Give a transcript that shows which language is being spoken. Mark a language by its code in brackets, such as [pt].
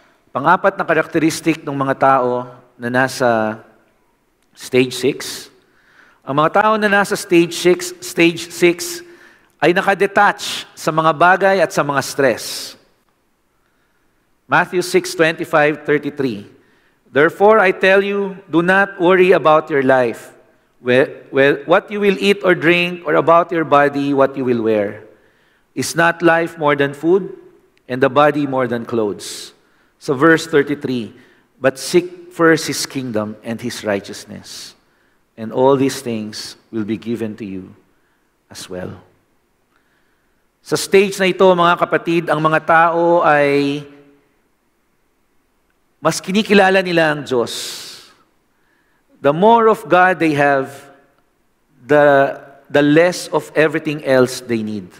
[tl] Pang-apat na karakteristik ng mga tao na nasa stage 6, ang mga tao na nasa stage 6 ay nakadetach sa mga bagay at sa mga stress. Matthew 6:25-33. [en] Therefore I tell you, do not worry about your life, what you will eat or drink, or about your body, what you will wear. Is not life more than food, and the body more than clothes? So verse 33, but seek first His kingdom and His righteousness, and all these things will be given to you as well. [tl] Sa stage na ito, mga kapatid, ang mga tao ay mas kinikilala nila ang Diyos. [en] The more of God they have, the less of everything else they need.